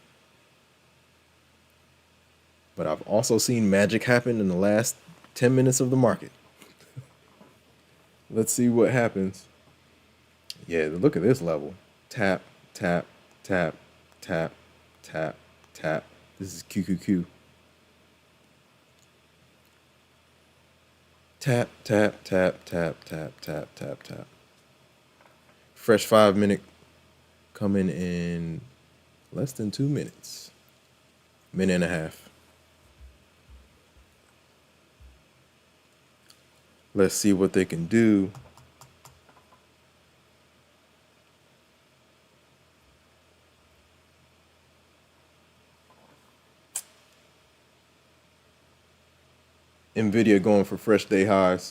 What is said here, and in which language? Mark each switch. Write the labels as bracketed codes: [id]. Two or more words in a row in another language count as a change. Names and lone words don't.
[en] But I've also seen magic happen in the last 10 minutes of the market. Let's see what happens. Yeah, look at this level. Tap, tap, tap, tap, tap, tap. This is QQQ. Tap, tap, tap, tap, tap, tap, tap, tap. Fresh 5-minute coming in less than 2 minutes. Minute and a half. Let's see what they can do. Nvidia going for fresh day highs.